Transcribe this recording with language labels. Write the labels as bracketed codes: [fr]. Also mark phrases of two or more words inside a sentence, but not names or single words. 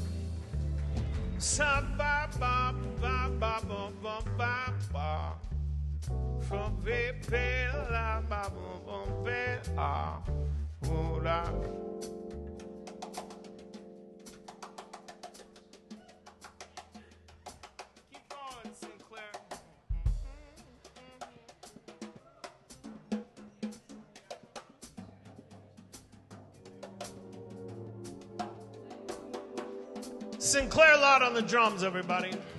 [en] Sa ba ba ba ba ba ba ba ba. From ve pe la ba ba ba ve ah ooh la. Keep going, Sinclair. Sinclair Lott on the drums, everybody.